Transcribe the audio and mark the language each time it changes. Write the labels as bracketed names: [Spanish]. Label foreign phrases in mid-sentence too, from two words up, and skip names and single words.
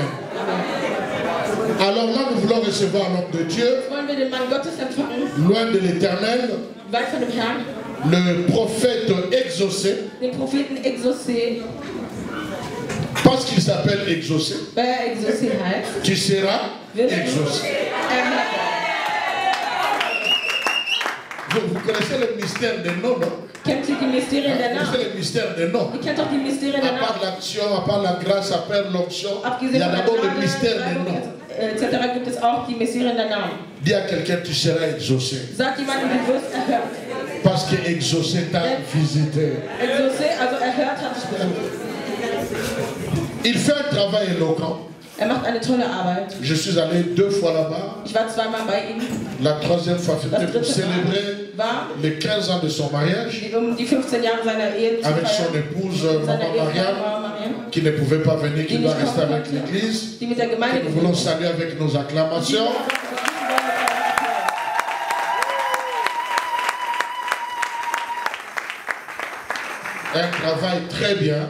[French] Alors là, nous voulons recevoir l'homme de Dieu, loin de l'Éternel, le prophète exaucé, parce qu'il s'appelle exaucé, tu seras exaucé. Vous connaissez le mystère des noms, non? Vous connaissez le mystère des noms. À part l'action, à part la grâce, à part l'onction, il y a d'abord le mystère des noms. Etc. [German] gibt es auch die Mysterien der Namen. [French] Dis à quelqu'un, tu seras exaucé. [German] Sag jemandem, du wirst erhört. [French] Parce que exaucé t'a visité. Exaucé, [German] also erhört hat dich besucht. [French] Il fait un travail éloquent. [German] Macht eine tolle Arbeit. [French] Je suis allé 2 fois là-bas. [German] Ich war 2-mal bei ihm. [French] La 3e fois, c'était pour célébrer les 15 ans de son mariage. [German] Die 15 Jahre seiner Ehe [French] avec son épouse, Maman Mariam, qui ne pouvait pas venir, qui doit rester avec l'église. Nous voulons saluer avec nos acclamations. Un travail très bien.